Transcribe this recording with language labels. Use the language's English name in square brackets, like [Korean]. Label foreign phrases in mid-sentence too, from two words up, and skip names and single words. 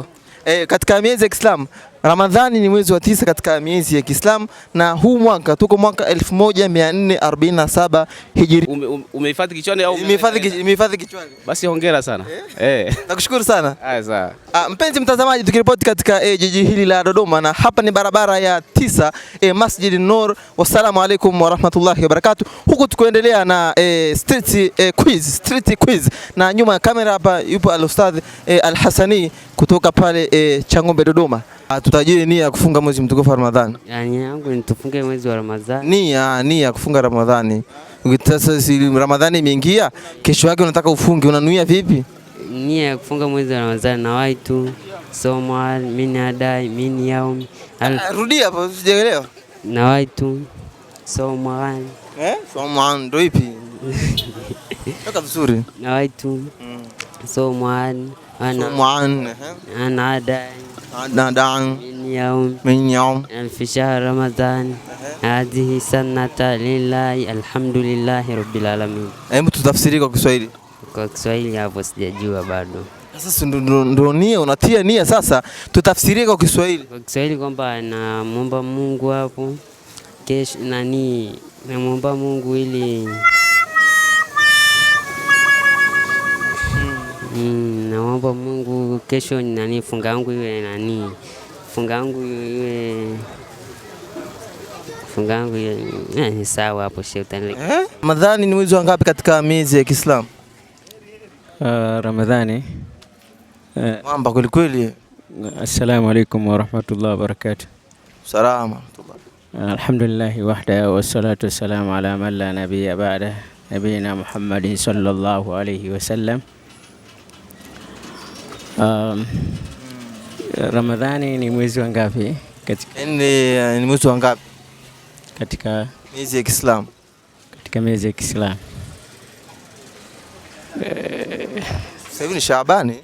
[Swahili] Katika miezi ya Kiislamu Ramadhani ni mwezi wa 9 katika miezi ya Kiislamu na huu mwaka tuko mwaka 1447 Hijri. Umehifadhi kichwani au? Nimehifadhi kichwani. Basi hongera sana. Nakushukuru sana. Sawa. Mpenzi mtazamaji, tukiripoti katika jiji hili la Dodoma na hapa ni barabara ya 9 Masjid Nur. [Arabic] والسلام عليكم ورحمة الله وبركاته. [Swahili] Huku tukuendelea na [English] street quiz [Swahili] na nyuma ya kamera hapa yupo al-Ustadh Al-Hassani kutoka pale Changombe Dodoma. Tutajie nia ya kufunga mwezi mtukufu wa Ramadhani. Nia yangu ni tufunge mwezi wa Ramadhani. Nia kufunga Ramadhani. Sasa Ramadhani imeingia, kesho yake unataka ufunge, unanuia vipi? Nia ya kufunga mwezi wa Ramadhani na [Arabic] نويت صوم من غد من يوم. [Swahili] Rudia hapo sijaelewa. [Arabic] ونويت صوم [Swahili] somo ndio ipi? Toka vizuri. [Arabic] ونويت صوم عن غد من يوم في شهر رمضان هذه سنة لله الحمد لله رب العالمين. [Swahili] Hebu tutafsiri kwa Kiswahili. Kwa Kiswahili hapo sijajua bado. Sasa ndio nia unatia nia sasa tutafsirie kwa Kiswahili. Kwa Kiswahili kwamba namuomba Mungu hapo kesho namuomba Mungu ili naomba Mungu kesho funga yangu iwe funga yangu iwe sawa hapo shetani. Ramadhani ni mwezi wa ngapi katika miezi ya Kiislamu? Ramadhani. Mwamba kweli kweli. [Arabic] السلام عليكم ورحمة الله وبركاته. [Swahili] Salama. [Arabic] الحمد لله وحده والصلاة والسلام على من لا نبي بعد نبينا محمد صلى الله عليه وسلم. [Swahili] Ramadhani ni mwezi wa ngapi katika? Ni mwezi wa ngapi katika miezi ya Kiislamu? Katika miezi ya Kiislamu. Sasa hivi ni Shaabani.